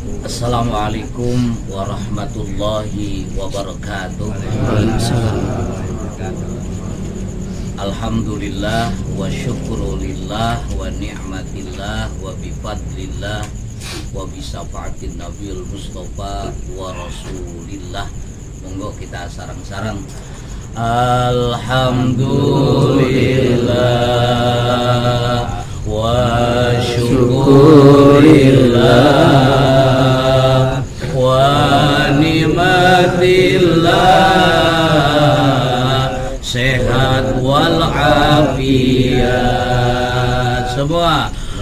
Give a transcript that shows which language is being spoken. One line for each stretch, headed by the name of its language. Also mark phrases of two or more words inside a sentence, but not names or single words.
Arabic: السلام عليكم ورحمة الله وبركاته. الحمد لله والشكر لله ونعمة الله وبفضل الله وبشفاعة النبي المصطفى ورسول الله.
Javanese: Monggo kita sarang-sarang.
Arabic: الحمد لله والشكر لله ونعمة الله
Indonesian: sehat wal afiat semua.